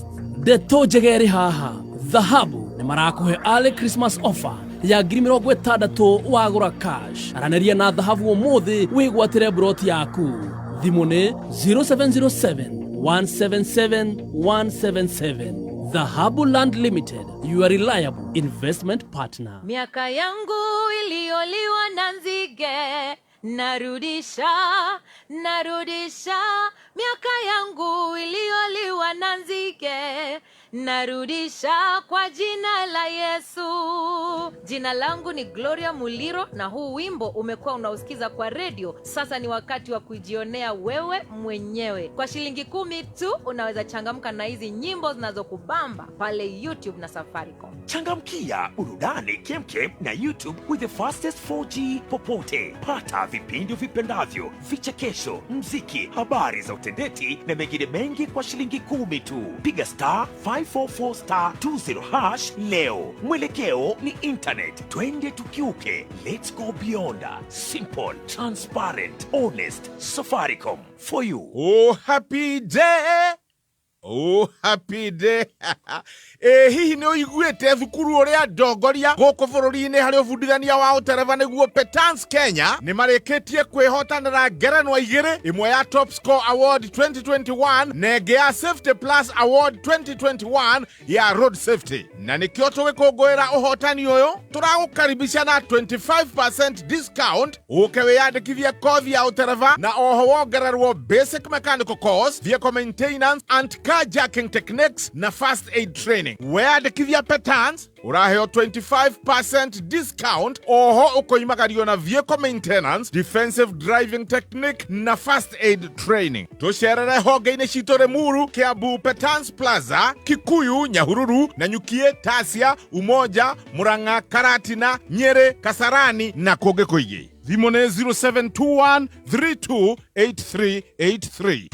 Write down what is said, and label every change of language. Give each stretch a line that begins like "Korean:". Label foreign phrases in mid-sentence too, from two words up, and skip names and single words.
Kikuyu: Deto jegeri haha Dhahabu ni marakuhe
English: early Christmas offer
Kikuyu: ya 60,000 wagura cash araneria na Dhahabu umuthi wigwatire broti yaku thimu ni 0707 177 177.
English: Dhahabu Land Limited, your reliable investment partner.
Swahili: Miaka yangu iliyoliwa na nzige narudisha miaka yangu iliyoliwa na nzige narudisha kwa jina la Yesu. Jina langu ni Gloria Muliro na huu wimbo umekuwa unausikiza kwa radio. Sasa ni wakati wa kujionea wewe mwenyewe. Kwa shilingi 10 tu unaweza changamka na hizi nyimbo zinazokubamba pale YouTube na Safaricom. Changamkia burudani kemkem na YouTube
English: with the fastest
Swahili: 4G popote. Pata vipindi vipendavyo, vichekesho, mziki, habari za utendeti na mengine mengi kwa shilingi 10 tu. Piga *544*20# leo. Mwelekeo ni internet. Twende tukiuke.
English: Let's go beyond. Simple, transparent, honest. Safaricom for you. Oh happy day.
Kikuyu: Hihi ni uiguite thukuru uria ndongoria guku bururi-ini hari ubundithania wa utereva niguo Petans Kenya ni marikitie kwihotanira ngerenwa igiri, imwe ya Top Score Award 2021 na ingi ya Safety Plus Award 2021 ya Road Safety. Na nikio tugikungwira uhotani uyu turagukaribisha na 25% discount uke wiyandikithie kothi ya utereva na oho wongererwo
English: basic mechanical course, vehicle maintenance and carjacking techniques
Kikuyu: na
English: first aid training.
Kikuyu: Weyandikithia Petans uraheo 25% discount oho ukoimagario na
English: vehicle maintenance, defensive driving technique
Kikuyu: na
English: first aid training.
Kikuyu: Tucerere honge-ini citu Limuru, Kiambu, Petans Plaza, Kikuyu, Nyahururu, Nanyukie, Tasia, Umoja, Murang'a, Karatina, Nyeri, Kasarani na kungi kuingi. Thimu ni 0721 328383.